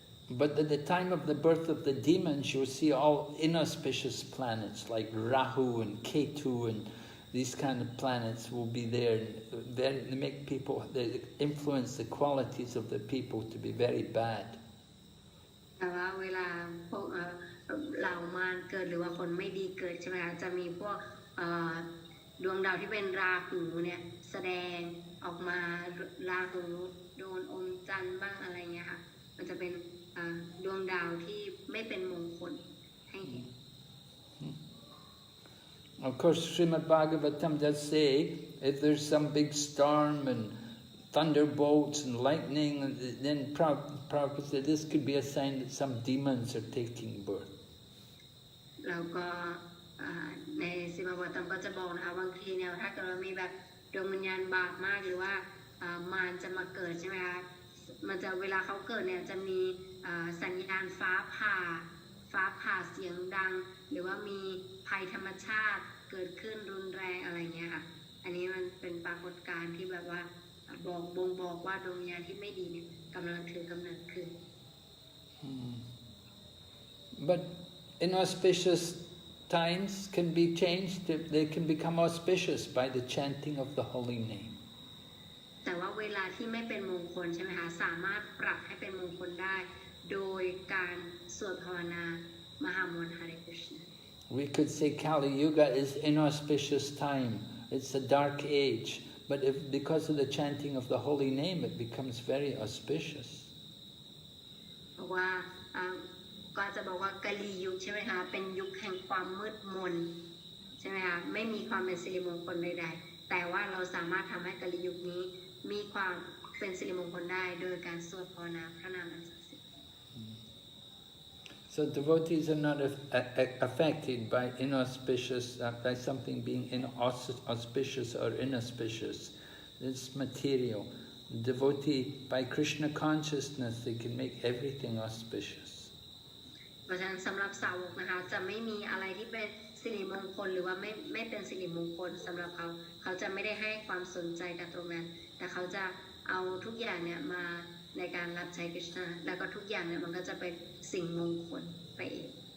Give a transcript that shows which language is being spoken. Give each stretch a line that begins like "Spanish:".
English: But at the time of the birth of the demons, you will see all inauspicious planets like Rahu and Ketu and these kind of planets will be there. They make people, they influence the qualities of the people to be very bad.
Thai: แต่ว่าเวลาพวกเหล่ามารเกิดหรือว่าคนไม่ดีเกิดใช่ไหมคะจะมีพวกดวงดาวที่เป็นราหูเนี่ยแสดงออกมาราหูโดนอมจันทร์บ้างอะไรเงี้ยค่ะมันจะเป็นดวงดาวที่ไม่เป็นมงคลให้เห็น
English: Of course, Srimad Bhagavatam does say if there's some big storm and thunderbolts and lightning, then Prabhupada said this could be a sign that some demons are taking birth.
Thai: แล้วก็ในสิมาบตัมก็จะบอกนะคะบางทีเนี่ยถ้าเกิดมีแบบดวงวิญญาณบาปมากหรือว่ามารจะมาเกิดใช่ไหมคะมันจะเวลาเขาเกิดเนี่ยจะมีสัญญาณฟ้าผ่าเสียงดังหรือว่ามีภัยธรรมชาติเกิดขึ้นรุนแรงอะไรเงี้ยค่ะอันนี้มันเป็นปรากฏการณ์ที่แบบว่าบ่งบอกว่าดวงวิญญาณที่ไม่ดีเนี่ยกำลังถือกำเนิดขึ้น
English: But inauspicious times can be changed. They can become auspicious by the chanting of the holy name.
Thai: แต่ว่าเวลาที่ไม่เป็นมงคลใช่ไหมคะสามารถปรับให้เป็นมงคลได้โดยการสวดภาวนามหามนต์ Hare Krishna.
English: We could say Kali Yuga is inauspicious time. It's a dark age. But because of the chanting of the holy name, it becomes very auspicious.
Thai: เพราะว่าก็จะบอกว่ากาลียุคใช่ไหมคะเป็นยุคแห่งความมืดมนใช่ไหมคะไม่มีความเป็นสิริมงคลใดๆแต่ว่าเราสามารถทำให้กาลียุคนี้มีความเป็นสิริมงคลได้โดยการสวดภาวนาพระนามอันศักดิ์สิทธิ์
English: So devotees are not affected by inauspicious, by something being auspicious or inauspicious. It's material. Devotee, by Krishna consciousness, they can make everything auspicious.
Thai: เพราะฉะนั้นสำหรับสาวกนะคะจะไม่มีอะไรที่เป็นสิริมงคลหรือว่าไม่เป็นสิริมงคลสำหรับเขาจะไม่ได้ให้ความสนใจกับตรงนั้นแต่เขาจะเอาทุกอย่างเนี่ยมา ในการรับใช้คริชนาแล้วก็ทุกอย่างเนี่ยมันก็จะเป็นสิ่งมงคลไปเอง